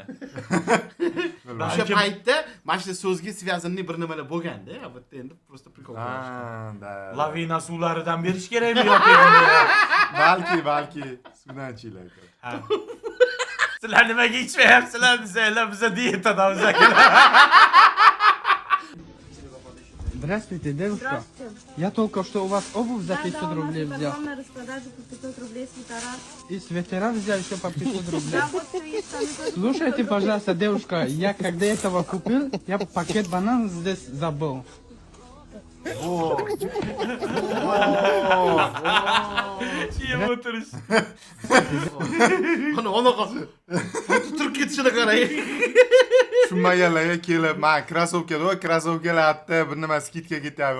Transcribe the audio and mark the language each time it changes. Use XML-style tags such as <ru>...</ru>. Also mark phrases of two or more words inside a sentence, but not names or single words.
<uz>O'sha paytda mana shu so'zga связанный bir nimalar bo'lganda, bu yerda endi</uz> <ru>просто прикол</ru> <uz>qilishdi. Ha, da. Lavina suvlaridan berish kerakmi yoki endi? Balki suvdan ichinglar. Ha. Sizlar nimaga ichmayapsizlar desanglar, biza diyetadamiz aka.</uz> <ru>Здравствуйте, девушка. Здравствуйте. Я только что у вас обувь за 500 Да, у нас рублей взял. на распродаже по 500 рублей свитера. И свитера взял еще по 500 рублей. Да, вот все есть там. Слушайте, пожалуйста, девушка, я когда этого купил, я пакет бананов здесь забыл.</ru> <uz>Chiyib o'tirish. Ona qolsin. Turib ketishini qarang. Tushunmaganlarga kelib, men krossovkalarda bir nima skidka ketyapti.</uz>